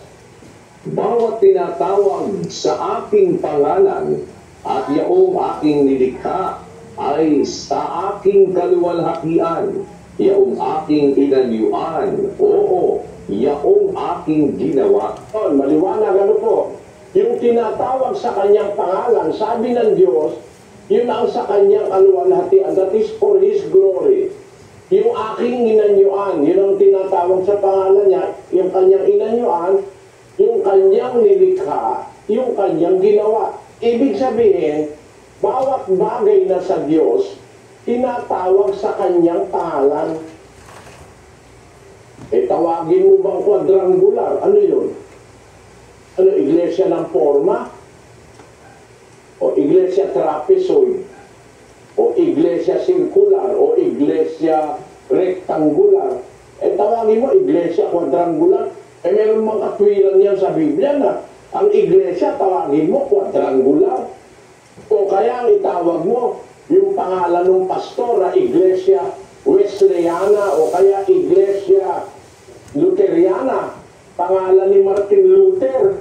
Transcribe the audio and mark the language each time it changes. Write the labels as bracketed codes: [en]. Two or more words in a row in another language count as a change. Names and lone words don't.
[tl] Bawat tinatawag sa aking pangalan at yaong aking nilikha ay sa aking kaluwalhatian, yaong aking inanyuan, oo, yaong aking ginawa. Maliwanag ano po, yung tinatawag sa kanyang pangalan, sabi ng Diyos, yun ang sa kanyang kaluwalhatian, [en] that is for His glory. [tl] Yung aking inanyuan, yun ang tinatawag sa pangalan niya, yung kanyang inanyuan, yung kanyang nilikha, yung kanyang ginawa. Ibig sabihin, bawat bagay na sa Diyos, tinatawag sa kanyang pangalan. Tawagin mo bang quadrangular? Ano yun? Ano, iglesia ng forma? O iglesia trapezoid? O iglesia circular? O iglesia rectangular? Tawagin mo, iglesia quadrangular? Meron mga katwiran yan sa Biblia na ang iglesia, tawagin mo, quadrangular. O kaya ang itawag mo, yung pangalan ng pastor na Iglesia Wesleyana o kaya Iglesia Luteriana, pangalan ni Martin Luther.